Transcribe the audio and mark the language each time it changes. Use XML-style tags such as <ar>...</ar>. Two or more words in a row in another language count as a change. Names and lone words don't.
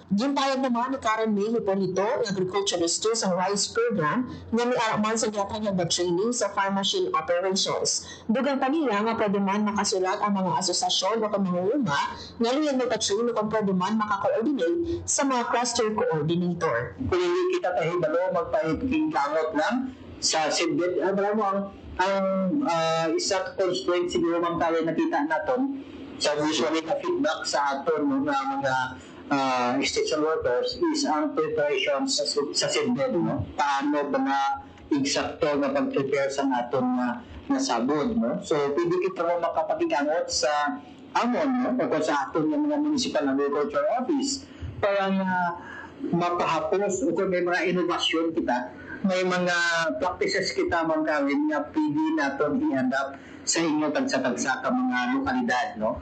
<hil>Ginpayag naman ni Karen May Hipolito, agriculturist sa</hil> <en>rice program,</en> <hil>nga may araman sa gatanyag na training sa</hil> <en>farm machine operations.</en> <hil>Dugang pa nila nga pwede man makasulat ang mga asosasyon o kamanguluma nga liyan magpa-train o kung pwede man makakoordinate sa mga</hil> <en>cluster coordinator.</en> <hil>Kung hindi kita kahibalo, magpahiging-kangot lang sa SIDBIT.</hil> <tl>Alam mo,</tl> <hil>ang isa constraint siguro mang tayo nakita natin sa usually na feedback sa aton mga</hil> <en>extension workers</en> <hil>is ang preparation sa SIDBIT. No? Paano ba na eksakto na pag-prepare sa aton na sabod. No? So, pwede kita mo makapagigangot sa amon, no? O sa aton ng mga</hil> <en>municipal agriculture office</en> <hil>para mapahapos o kung may mga innovasyon kita, may mga practices kita mang gawin na pwede natin i-adapt sa inyo tagsa-tagsa ka mga lokalidad, no?</hil>